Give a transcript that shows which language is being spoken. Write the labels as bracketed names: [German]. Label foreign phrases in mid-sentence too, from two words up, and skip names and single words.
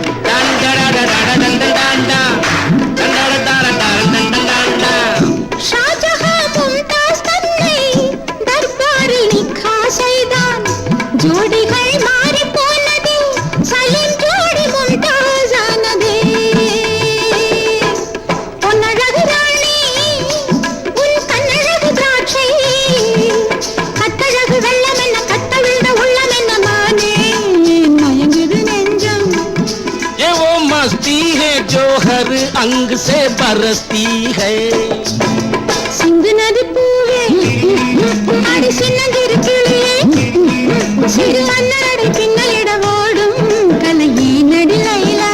[Tamil] ஷாஜஹான் மும்தாஸ் தன்னை தர்பாரில் நிக்கா செய்தான் ஜோடிகள் மாறி போனதே சலீம் ஜோடி மும்தாஸ் ஆனதே பொன்னழகு ராணி உன் கண்ணழகு திராட்சை கட்டழகு வெள்ளம் என்ன கட்டவிழ்ந்த உள்ளம் என்ன மானே மயங்குது நெஞ்சம் [Hindi] ये वो मस्ती है जो हर अंग से बरसती है [Tamil] சிந்து நதி பூவே அடி சின்னஞ்சிறு கிளியே சிறு மன்னரடை பின்னிட ஓடும் கலையே நடி லைலா